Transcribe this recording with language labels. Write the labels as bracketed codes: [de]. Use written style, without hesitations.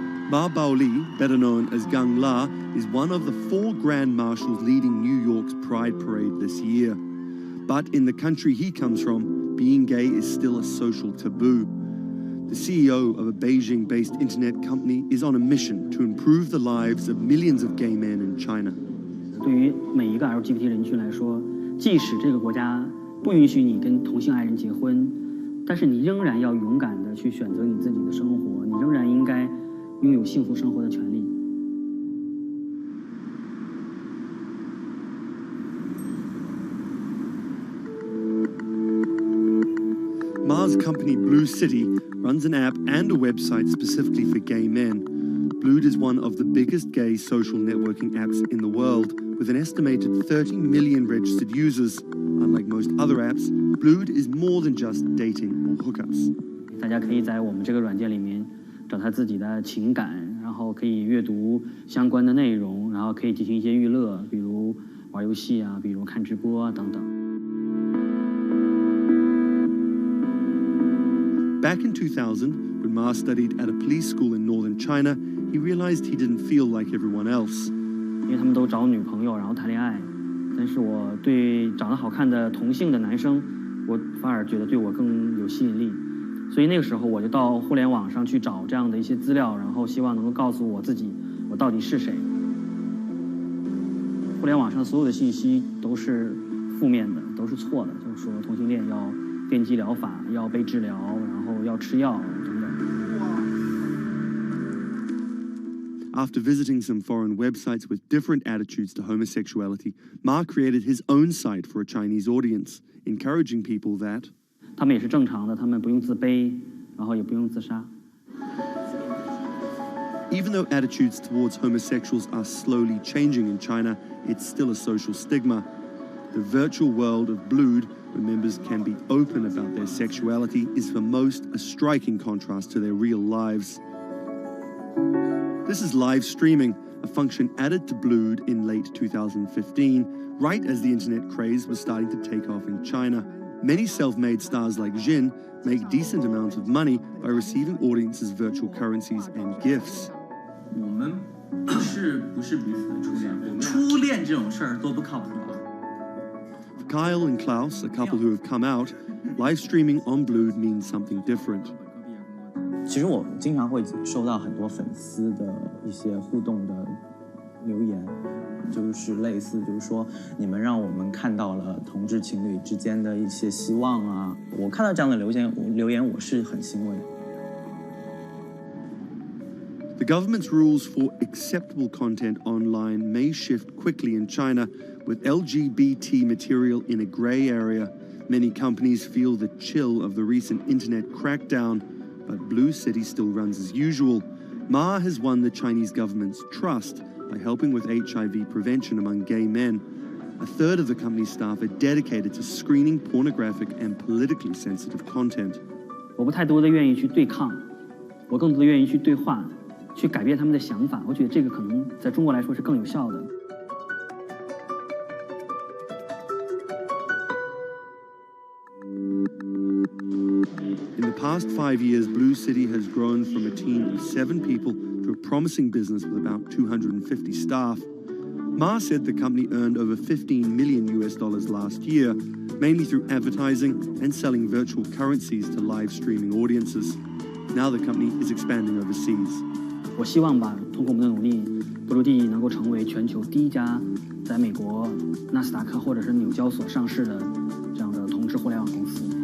[en] Ma Baoli, better known as Gang La, is one of the 4 grand marshals leading New York's Pride Parade this year. But in the country he comes from, being gay is still a social taboo. The CEO of a Beijing-based internet company is on a mission to improve the lives of millions of gay men in China. [zh] 对于每一个 LGBT 人群来说，即使这个国家不允许你跟同性爱人结婚，但是你仍然要勇敢地去选择你自己的生活，你仍然应该拥有幸福生活的权利。 [en] Ma's company Blue City runs an app and a website specifically for gay men. Blued is one of the biggest gay social networking apps in the world, with an estimated 30 million registered users. Unlike most other apps, Blued is more than just dating or hookups. [zh] 大家可以在我们这个软件里面找他自己的情感，然后可以阅读相关的内容，然后可以进行一些娱乐，比如玩游戏啊，比如看直播啊等等。 [en] Back in 2000, when Ma studied at a police school in northern China, he realized he didn't feel like everyone else. [zh] 因为他们都找女朋友，然后谈恋爱，但是我对长得好看的同性的男生，我反而觉得对我更有吸引力。所以那个时候我就到互联网上去找这样的一些资料，然后希望能够告诉我自己我到底是谁。互联网上所有的信息都是负面的，都是错的，就是说同性恋要电击疗法，要被治疗，然后要吃药等等。 [en] After visiting some foreign websites with different attitudes to homosexuality, Ma created his own site for a Chinese audience, encouraging people that [zh] 他们也是正常的，他们不用自卑，然后也不用自杀。 [en] Even though attitudes towards homosexuals are slowly changing in China, it's still a social stigma. The virtual world of Blued, where members can be open about their sexuality, is for most a striking contrast to their real lives. This is live streaming, a function added to Blued in late 2015, right as the internet craze was starting to take off in China. Many self-made stars like Jin make decent amounts of money by receiving audiences' virtual currencies and gifts. [zh] 我们不是彼此的初恋，初恋这种事儿多不靠谱啊。 [en] For Kyle and Klaus, a couple who have come out, live streaming on Blued means something different. [zh] 其实我经常会收到很多粉丝的一些互动的留言，就是类似就是说你们让我们看到了同志情侣之间的一些希望啊，我看到这样的留言我是很欣慰。 [en] The government's rules for acceptable content online may shift quickly in China, with LGBT material in a grey area. Many companies feel the chill of the recent internet crackdown, but Blue City still runs as usual. Ma has won the Chinese government's trust by helping with HIV prevention among gay men. A third of the company's staff are dedicated to screening pornographic and politically sensitive content. [zh] 我不太多的愿意去对抗，我更多的愿意去对话，去改变他们的想法。我觉得这个可能在中国来说是更有效的。 [en] In the past 5 years, Blue City has grown from a team of 7 people to a promising business with about 250 staff. Ma said the company earned over $15 million last year, mainly through advertising and selling virtual currencies to live streaming audiences. Now the company is expanding overseas. [zh] 我希望吧，通过我们的努力，布鲁蒂能够成为全球第一家在美国纳斯达克或者是纽交所上市的这样的同志互联网公司。